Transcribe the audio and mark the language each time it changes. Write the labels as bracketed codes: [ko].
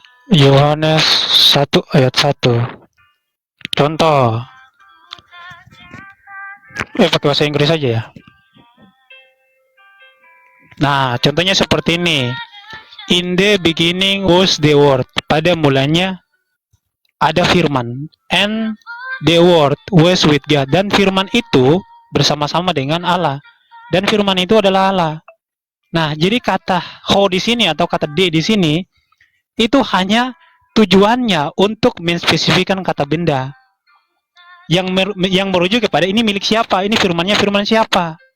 [id] Yohanes 1:1. Contoh. Pakai bahasa Inggris aja ya. Nah, contohnya seperti ini. [en] In the beginning was the word. [id] Pada mulanya ada firman. [en] And the word was with God. [id] Dan firman itu bersama-sama dengan Allah. Dan firman itu adalah Allah. Nah, jadi kata ho di sini atau kata d di sini itu hanya tujuannya untuk menspesifikkan kata benda yang merujuk kepada ini milik siapa, ini firmannya firman siapa.